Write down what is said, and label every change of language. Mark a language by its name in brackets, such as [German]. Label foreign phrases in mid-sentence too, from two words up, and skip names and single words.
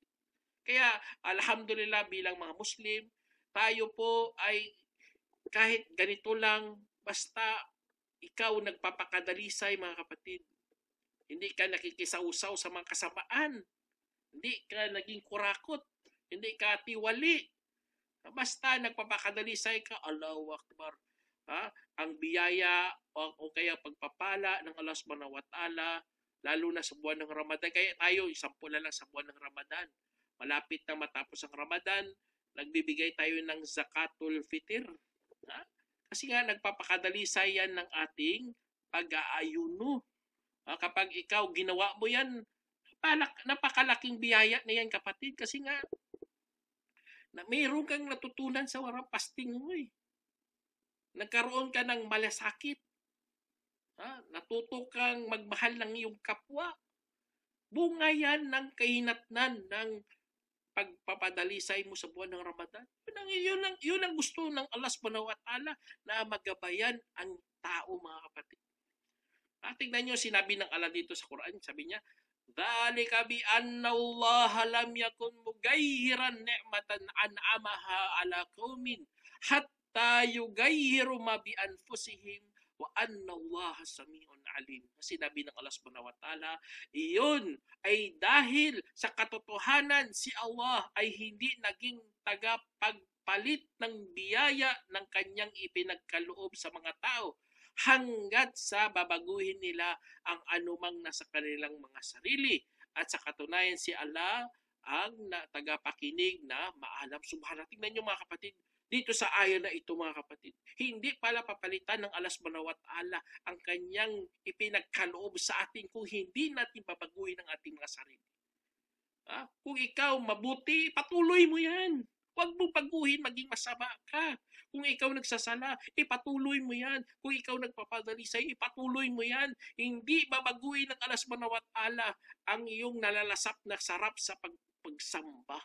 [Filipino] Kaya alhamdulillah bilang mga Muslim, tayo po ay kahit ganito lang, basta ikaw nagpapakadalisay mga kapatid. Hindi ka nakikisaw-saw sa mga kasamaan. Hindi ka naging kurakot. Hindi ka tiwali. Basta nagpapakadalisay ka, [Arabic] الله أكبر. [Filipino] Ang biyaya o kaya pagpapala ng Allah [Arabic] سبحانه وتعالى, [Filipino] lalo na sa buwan ng Ramadan. Kaya tayo, isampu na lang sa buwan ng Ramadan. Malapit na matapos ang Ramadan, nagbibigay tayo ng zakatul fitr. Kasi nga nagpapakadalisay yan ng ating pag-aayuno. Kapag ikaw ginawa mo yan, napakalaking biyaya na yan kapatid. Kasi nga, mayroon kang natutunan sa warang fasting mo Nagkaroon ka ng malasakit. Natuto kang magmahal ng iyong kapwa. Bunga yan ng kahinatnan ng pagpapadalisay mo sa buwan ng Ramadan. Yun ang gusto ng Allah [Arabic] سبحانه وتعالى, [Filipino] na magabayan ang tao mga kapatid. Tingnan nyo, sinabi ng Allah dito sa Quran, sabi niya, [Arabic] "ذلك بأن الله لم يكن مغيرا نعمة أنعمها على قوم حتى يغيروا ما بأنفسهم وأن الله سميع عليم." [Filipino] Sinabi ng Allah [Arabic] سبحانه وتعالى, [Filipino] iyon ay dahil sa katotohanan si Allah ay hindi naging tagapagpalit ng biyaya ng kanyang ipinagkaloob sa mga tao hanggat sa babaguhin nila ang anumang nasa kanilang mga sarili. At sa katunayan si Allah ang tagapakinig na maalam. Subhanallah. Tingnan nyo mga kapatid, dito sa aya na ito mga kapatid, hindi pala papalitan ng Allah [Arabic] سبحانه وتعالى [Filipino] ang kanyang ipinagkaloob sa atin kung hindi natin babaguhin ang ating mga sarili. Kung ikaw mabuti, patuloy mo yan. Huwag mong baguhin maging masama ka. Kung ikaw nagsasala, ipatuloy mo yan. Kung ikaw nagpapadalisay, ipatuloy mo yan. Hindi babaguhin ng alas manawat ala ang iyong nalalasap na sarap sa pagsamba.